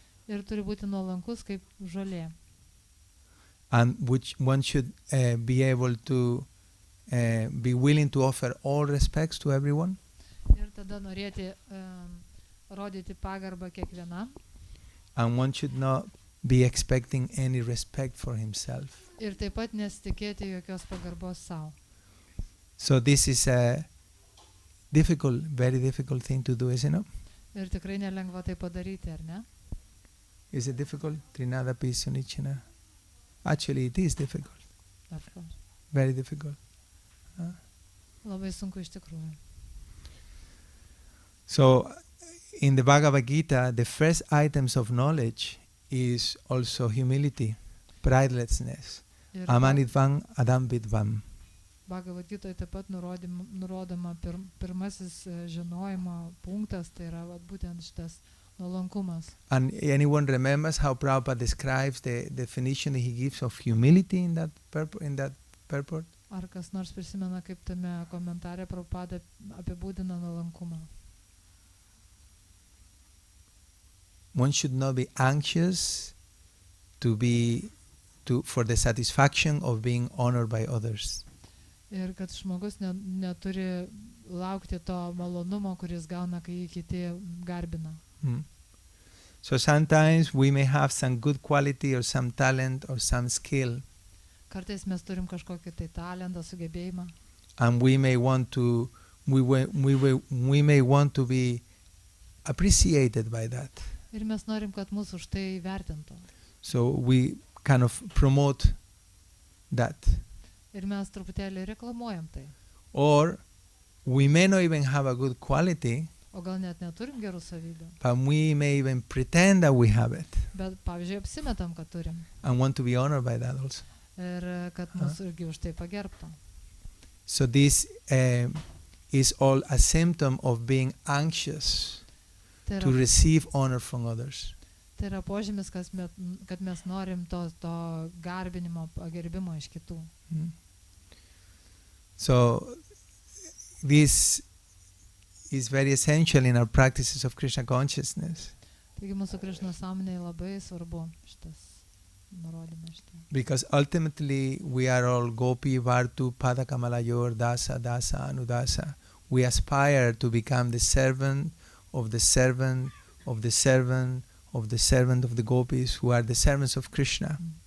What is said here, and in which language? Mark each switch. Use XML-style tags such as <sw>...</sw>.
<lt>Ir turi būti nuolankus kaip žolė.</lt> <en>and which one should be able to be willing to offer all respects to everyone.</en> <lt>Ir tada norėti rodyti pagarbą kiekvienam.</lt> <en>And one should not be expecting any respect for himself.</en> <lt>Ir taip pat nesitikėti jokios pagarbos savo.</lt> <en>So this is a difficult, very difficult thing to do, isn't it?</en> <lt>Ir tikrai nelengva tai padaryti, ar ne?</lt> <en>Is it difficult?</en> <sa>Trinada Pisunichina.</sa> <en>Actually, it is difficult. Of course. Very difficult.</en> <lt>Labai sunku iš tikrųjų.</lt> <en>So, in the Bhagavad Gita, the first items of knowledge is also humility, pridelessness.</en> <lt>Ir</lt> <sa>Amanidvam adambidvam.</sa> <lt>Bhagavad Gitoje taip pat nurodoma pirmasis žinojimo punktas, tai yra būtent šitas nuolankumas.</lt> <en>And anyone remembers how Prabhupada describes the definition that he gives of humility in that purport?</en> <lt>Ar kas nors prisimena, kaip tame komentare Prabhupada apibūdina nuolankumą?</lt> <en>One should not be anxious for the satisfaction of being honored by others.</en> <lt>Ir kad žmogus neturi laukti to malonumo, kuris gauna, kai jį kiti garbina.</lt> <en>So sometimes we may have some good quality or some talent or some skill,</en> <lt>Kartais mes turim kažkokį tai talentą, sugebėjimą.</lt> <en>and we may want to be appreciated by that.</en> <lt>Ir mes norim, kad mūsų už tai vertintų.</lt> <en>So we kind of promote that.</en> <lt>Ir mes truputėlį reklamuojam tai.</lt> <en>Or we may not even have a good quality,</en> <lt>O gal net neturim gerų savybių.</lt> <en>but we may even pretend that we have it</en> <lt>Bet, pavyzdžiui, apsimetam, kad turim.</lt> <en>and want to be honored by that also.</en> <lt>Ir kad mūsų irgi už tai pagerbtų.</lt> <en>So this is all a symptom of being anxious</en> <lt>Tai to yra,</lt> <en>receive honor from others.</en> <lt>tai yra požymis, kad mes norim to garbinimo, pagerbimo iš kitų. Mm.</lt> <en>So this is very essential in our practices of Krishna consciousness,</en> <lt>Taigi mūsų Krišnos sąmonėje labai svarbu šitas nurodymas.</lt> <en>because ultimately we are all</en> <sa>Gopi, Vartu, Padakamalayur, Dasa, Dasa, Anudasa.</sa> <en>We aspire to become the servant of the servant of the servant of the servant of the Gopis, who are the servants of Krishna.</en>